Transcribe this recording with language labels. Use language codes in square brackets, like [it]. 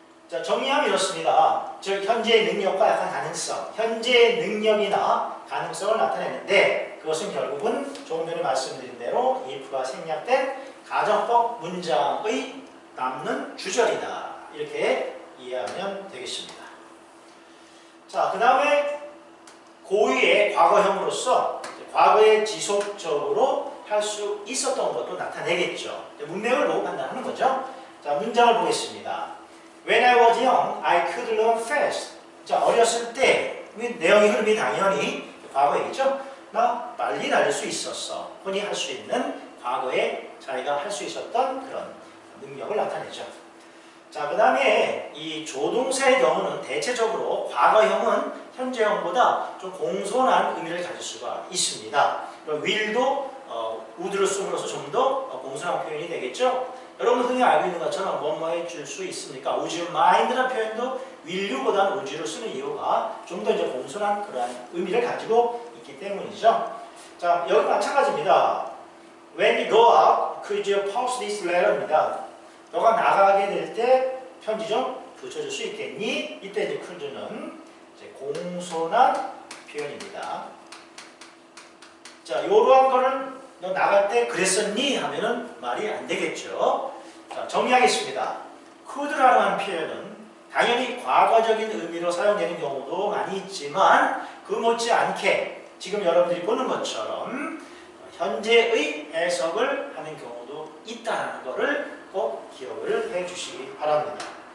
[ko] 자, 정리하면 이렇습니다. 즉 현재의 능력과 약간 가능성, 현재의 능력이나 가능성을 나타내는데 그것은 결국은 조금 전에 말씀드린 대로 if가 생략된 가정법 문장의 남는 주절이다. 이렇게 이해하면 되겠습니다. 자, 그 다음에 고유의 과거형으로서 과거에 지속적으로 할 수 있었던 것도 나타내겠죠. 문맥을 보고 판단하는 거죠. 자, 문장을 보겠습니다. [en] When I was young, I could learn fast. [ko] 자, 어렸을 때 내용의 흐름이 당연히 과거 얘기죠. 나 빨리 날릴 수 있었어. 흔히 할 수 있는 과거에 자기가 할 수 있었던 그런 능력을 나타내죠. 자, 그 다음에 이 조동사의 경우는 대체적으로 과거형은 현재형보다 좀 공손한 의미를 가질 수가 있습니다. will도 would를 씀으로써 좀 더 공손한 표현이 되겠죠. 여러분 흔히 알고 있는 것처럼 뭐뭐 해줄 수 있습니까? [en] Would you mind [ko] 라는 표현도 will you보다는 would you를 쓰는 이유가 좀 더 이제 공손한 그러한 의미를 가지고 있기 때문이죠. 자, 여기 마찬가지입니다. [en] When you go out, could you post this letter입니다. [ko] 너가 나가게 될 때 편지 좀 붙여줄 수 있겠니? 이때 이제 could는 이제 공손한 표현입니다. 자, 요러한 거는 너 나갈 때 그랬었니? 하면은 말이 안 되겠죠. 자, 정리하겠습니다. could라고 하는 표현은 당연히 과거적인 의미로 사용되는 경우도 많이 있지만 그 못지않게 지금 여러분들이 보는 것처럼 현재의 해석을 하는 경우도 있다는 것을 꼭 기억을 해 주시기 바랍니다.